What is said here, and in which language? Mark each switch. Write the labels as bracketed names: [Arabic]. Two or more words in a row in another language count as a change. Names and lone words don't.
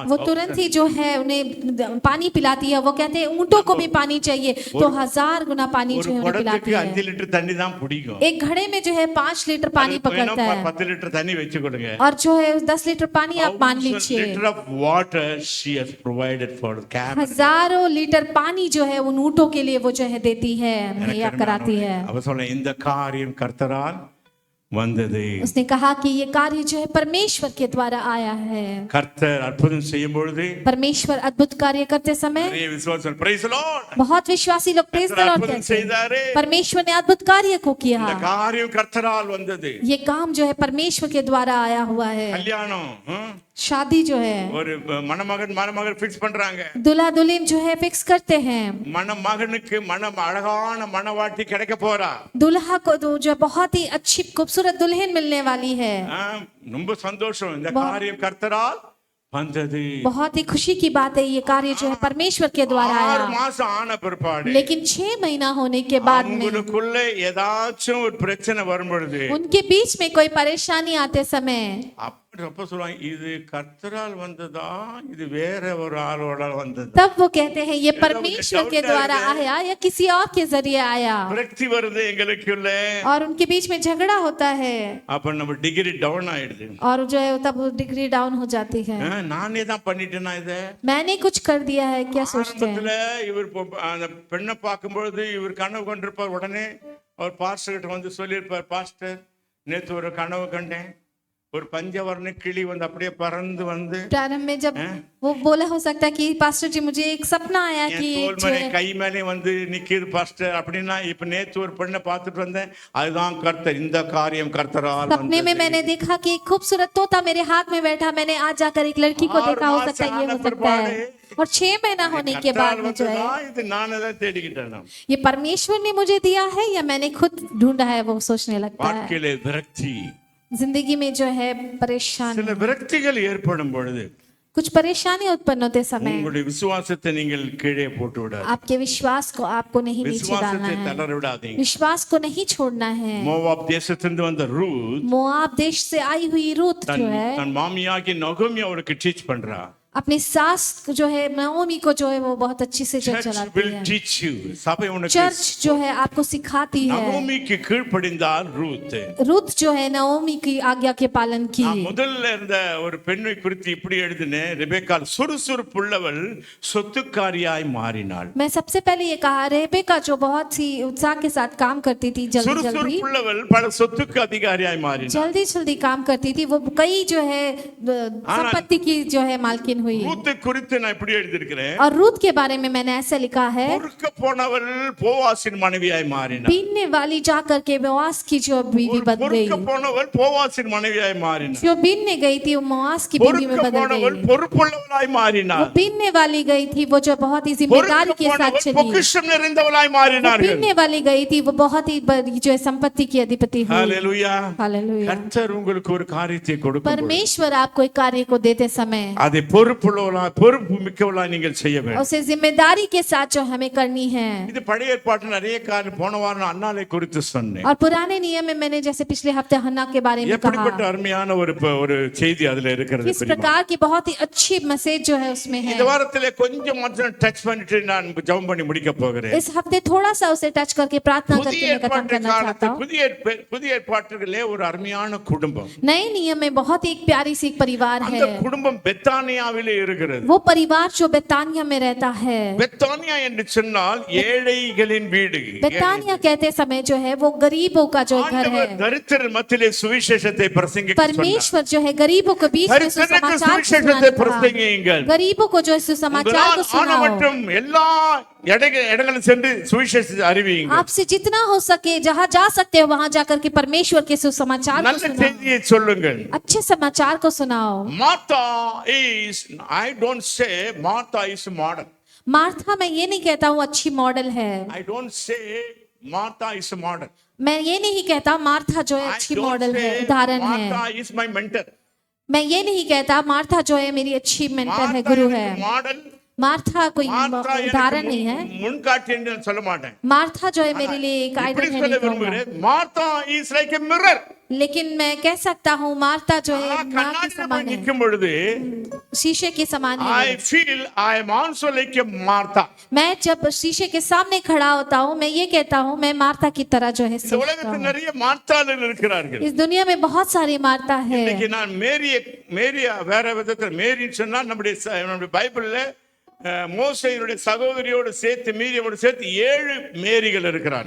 [Hindi] वो तुरंत ही जो है उन्हें पानी पिलाती है। वो कहते हैं ऊंटों को भी पानी चाहिए तो 1000 गुना पानी [Tamil] ஒரு [Hindi] जो है उन्हें पिलाती [Tamil] குடத்துக்கு [Hindi] है। [Tamil] 5 லிட்டர் தண்ணி தான் பிடிக்கும். [Hindi] एक घड़े में जो है 5 लीटर पानी पकड़ता है [Tamil] 10 லிட்டர் தண்ணி வச்சு கொடுங்க. [Hindi] और जो है 10 लीटर पानी आप मान लीजिए। [English] liter of water she has provided for the camel. [Hindi] हजारों लीटर पानी जो है उन ऊंटों के लिए वो जो है देती है, मुहैया कराती है। [Tamil] அவ சொல்ல இந்த காரியம் கர்த்தரால் வந்தது. [Hindi] उसने कहा कि ये कार्य जो है परमेश्वर के द्वारा आया है। [Tamil] கர்த்தர் அற்புதம் செய்யும் பொழுது [Hindi] परमेश्वर अद्भुत कार्य करते समय [Tamil] நிறைய விசுவாசம் [English] praise the Lord. [Hindi] बहुत विश्वासी लोग [English] praise the Lord [Tamil] அற்புதம் [Hindi] कहते हैं। [Tamil] செய்தாரே. [Hindi] परमेश्वर ने अद्भुत कार्य को किया। [Tamil] இந்த காரியம் கர்த்தரால் வந்தது. [Hindi] ये काम जो है परमेश्वर के द्वारा आया हुआ है। [Tamil] கல்யாணம் [Hindi] शादी जो है [Tamil] ஒரு மணமகன் மணமகள் ஃபிக்ஸ் பண்றாங்க. [Hindi] दुल्हा दुल्हन जो है फिक्स करते हैं। [Tamil] மணமகனுக்கு அழகான மணவாட்டி கிடைக்க போறா. [Hindi] दुल्हा को तो जो बहुत ही अच्छी खूबसूरत दुल्हन मिलने वाली है। [Tamil] ரொம்ப சந்தோஷம். இந்த காரியம் கர்த்தரால் வந்தது. [Hindi] बहुत ही खुशी की बात है, ये कार्य जो है परमेश्वर के द्वारा 6 आया। [Tamil] மாசம் ஆன பிற்பாடு [Hindi] लेकिन 6 महीना होने के बाद में [Tamil] அவங்களுக்குள்ள ஏதாச்சும் ஒரு பிரச்சனை வரும் பொழுது [Hindi] उनके बीच में कोई परेशानी आते समय [Tamil] அப்ப சொல்லுவாங்க இது கர்த்தரால் வந்ததா இது வேற ஒரு ஆளோட வந்தது. [Hindi] तब वो कहते हैं ये परमेश्वर के द्वारा आया या किसी और के जरिए आया। [Tamil] விரக்தி வருது எங்களுக்குள்ள. [Hindi] और उनके बीच में झगड़ा होता है [Tamil] அப்ப நம்ம [English] degree down [Tamil] ஆயிடுது. [Hindi] और जो है तब [English] degree down [Hindi] हो जाती है। [Tamil] நானே தான் பண்ணிட்டேனா இத [Hindi] मैंने कुछ कर दिया है क्या सोचते हैं। [Tamil] ஆரம்பத்துல இவர் அந்த பெண்ணை பார்க்கும்போது இவர் கனவு கண்டிருப்பார். உடனே ஒரு பாஸ்டர் கிட்ட வந்து சொல்லியிருப்பார், பாஸ்டர் நேத்து ஒரு கனவு கண்டேன், ஒரு பஞ்சவர்ண கிளி வந்து அப்படியே பறந்து வந்து [Hindi] प्रारंभ में जब वो बोला हो सकता है कि पास्टर जी मुझे एक सपना आया कि [Tamil] தோல் மேலே கை மேலே வந்து நிக்கிது பாஸ்டர் அப்படின்னா இப்ப நேத்து ஒரு பெண்ணை பார்த்துட்டு வந்தேன், அதுதான் கர்த்தர். இந்த காரியம் கர்த்தரால் [Hindi] सपने में मैंने देखा कि एक खूबसूरत तोता मेरे हाथ में बैठा, मैंने आज जाकर एक लड़की को देखा, हो सकता है ये हो सकता है। और 6 महीना होने के बाद में जो है [Tamil] இது நானே தான் தேடிக்கிட்டேன். [Hindi] ये परमेश्वर ने मुझे दिया है या मैंने खुद ढूंढा है, वो सोचने लगता है। [Tamil] வாழ்க்கையிலே விரக்தி [Hindi] जिंदगी में जो है परेशान [Tamil] சில விரக்திகள் ஏற்படும் பொழுது [Hindi] कुछ परेशानी उत्पन्न होते समय [Tamil] உங்களுடைய விசுவாசத்தை நீங்கள் கீழே போட்டு விடாதீங்க. [Hindi] आपके विश्वास को आपको नहीं नीचे डालना [Tamil] விசுவாசத்தை [Hindi] है, [Tamil] தளர விடாதீங்க. [Hindi] विश्वास को नहीं छोड़ना है। [Tamil] மோவாப் தேசத்திலிருந்து வந்த ரூத் [Hindi] मोआब देश से आई हुई रूत [Tamil] தன் [Hindi] जो है [Tamil] தன் மாமியாகி நகோமி அவருக்கு டீச் பண்றா. [Hindi] अपनी सास जो है नओमी को जो है वो बहुत अच्छी से चर्च [English] Church [Hindi] चलाती [English] will [Hindi] है। [English] teach you. [Tamil] சபை உனக்கு [Hindi] चर्च जो है आपको सिखाती है। [Tamil] நகோமிக்கு கீழ்ப்படிந்தால் ரூத். [Hindi] रूत जो है नओमी की आज्ञा के पालन की। [Tamil] நான் முதல்ல இருந்த ஒரு பெண்ணை குறித்து இப்படி எழுதினேன், ரெபெக்காள் சுறுசுறுப்புள்ளவள் சொத்துக்காரியாய் மாறினாள். [Hindi] मैं सबसे पहले ये कहा रेबेका जो बहुत ही उत्साह के साथ काम करती थी, जल्दी जल्दी [Tamil] சுறுசுறுப்புள்ளவள் பல சொத்துக்கு அதிகாரியாய் மாறினாள். [Hindi] जल्दी जल्दी काम करती थी, वो कई जो है संपत्ति की जो है मालकिन हुई। हुई। [Tamil] ரூத்தை குறித்து நான் இப்படி எழுதியிருக்கிறேன். [Hindi] और रूत के बारे में मैंने ऐसा लिखा है, [Tamil] பொறுக்க போனவள் போவாசின் மனைவியாய் மாறினாள். [Hindi] बीनने वाली जाकर के बोआस की जो बीवी बन गई, [Tamil] பொறுக்க போனவள் போவாசின் மனைவியாய் மாறினாள். [Hindi] जो बीनने गई थी वो बोआस की बीवी में [Tamil] பொறுக்க [Hindi] बदल [Tamil] போனவள் [Hindi] गई। [Tamil] பொறுப்புள்ளவளாய் [Hindi] वो [Tamil] மாறினாள். [Hindi] बीनने वाली गई थी, वो जो बहुत ही जिम्मेदारी [Tamil] பொறுக்க [Hindi] के साथ [Tamil] போனவள் [Hindi] चली। [Tamil] பொக்கிஷம் நிறைந்தவளாய் [Hindi] वो [Tamil] மாறினார்கள். [Hindi] बीनने वाली गई थी, वो बहुत ही बड़ी जो है संपत्ति की अधिपति हुई। [Tamil] ஹalleluya. [Hindi] हालेलुया। [Tamil] கர்த்தர் உங்களுக்கு ஒரு காரியத்தை கொடுக்கும். [Hindi] परमेश्वर आपको एक कार्य को देते समय [Tamil] அதை பொறுப்புள்ளவளாய் பொறுப்பு மிக்கவளாய் நீங்கள் செய்ய வேண்டும். [Hindi] उसे जिम्मेदारी के साथ जो हमें करनी है। [Tamil] இது பழைய ஏற்பாட்டில் நிறைய காரியம் போன வாரம் நான் அன்னாளை குறித்து சொன்னேன். [Hindi] और पुराने नियम में मैंने जैसे पिछले हफ्ते हन्ना के बारे में [Tamil] எப்படிப்பட்ட [Hindi] कहा, [Tamil] அருமையான ஒரு செய்தி அதுல இருக்கிறது. [Hindi] किस प्रकार की बहुत ही अच्छी मैसेज जो है उसमें है। [Tamil] இந்த வாரத்திலே கொஞ்சம் மட்டும் டச் பண்ணிட்டு நான் ஜெபம் பண்ணி முடிக்க போகிறேன். [Hindi] इस हफ्ते थोड़ा सा उसे टच करके प्रार्थना [Tamil] புதிய [Hindi] करके मैं खत्म [Tamil] ஏற்பாட்டு [Hindi] करना चाहता [Tamil] காலத்தில் [Hindi] हूँ। [Tamil] புதிய ஏற்பாட்டிலே ஒரு அருமையான குடும்பம். [Hindi] नए नियम में बहुत ही एक प्यारी सी एक परिवार [Tamil] அந்த [Hindi] है। [Tamil] குடும்பம் பெத்தானியாவிலே இருக்கிறது. [Hindi] वो परिवार जो बेतानिया में रहता है। [Tamil] பெத்தானியா என்று சொன்னால் ஏழைகளின் வீடு. [Hindi] बेतानिया कहते समय जो है वो गरीबों का जो घर है। [Tamil] ஆண்டவர் தரித்திரர் மத்தியிலே சுவிசேஷத்தை பிரசங்கிக்க சொன்னார். [Hindi] परमेश्वर जो है गरीबों के बीच में [Tamil] தரித்திரருக்கு [Hindi] सुसमाचार को [Tamil] சுவிசேஷத்தை [Hindi] सुनाने कहा। [Tamil] பிரசங்கியுங்கள். [Hindi] गरीबों को जो है सुसमाचार को [Tamil] உங்களால் ஆன [Hindi] सुनाओ। [Tamil] மட்டும் எல்லா இடங்களும் சென்று சுவிசேஷத்தை அறிவியுங்கள். [Hindi] आपसे जितना हो सके जहाँ जा सकते हो वहाँ जाकर के परमेश्वर के सुसमाचार को [Tamil] நல்ல [Hindi] सुनाओ। [Tamil] செய்தியை சொல்லுங்கள். [Hindi] अच्छे समाचार को सुनाओ। [English] Martha is, I don't say Martha is model. [Hindi] मार्था मैं ये नहीं कहता हूँ अच्छी मॉडल है। [English] I don't say Martha is a model. [Hindi] मैं ये नहीं कहता मार्था जो है [English] I [Hindi] अच्छी [English] don't [Hindi] मॉडल है, [English] say [Hindi] उदाहरण है। [English] Martha is my mentor. [Hindi] मैं ये नहीं कहता मार्था जो है मेरी अच्छी मेंटर है, Martha गुरु [English] is [Hindi] है। [English] a model. [Hindi] मार्था कोई Martha उदाहरण नहीं है। [Tamil] முன்காட்டி என்று நான் சொல்ல மாட்டேன். [Hindi] मार्था जो है मेरे लिए एक [Tamil] இப்படி [Hindi] आइडल है [Tamil] சொல்ல [Hindi] नहीं कहूंगा। [Tamil] விரும்புகிறேன். [English] Martha is like a mirror. [Hindi] लेकिन मैं कह सकता हूँ मार्था जो है एक नाव के [Tamil] கண்ணாடியில் [Hindi] समान है, [Tamil] நிற்கும் பொழுது [Hindi] शीशे के समान है। [English] I feel I am also like a Martha. [Hindi] मैं जब शीशे के सामने खड़ा होता हूँ मैं ये कहता हूँ मैं मार्था की तरह जो है [Tamil] இந்த [Hindi] सोचता [Tamil] உலகத்தில் [Hindi] हूँ। [Tamil] நிறைய மார்த்தாளர்கள் இருக்கிறார்கள். [Hindi] इस दुनिया में बहुत सारी मार्था है। [Tamil] இன்னைக்கு நான் மேரியா வேற விதத்தில் மேரின்னு சொன்னா நம்முடைய பைபிள்ல மோசேயினுடைய சகோதரியோடு சேர்த்து மீரியோடு சேர்த்து 7 மேரிகள் இருக்கிறார்கள்.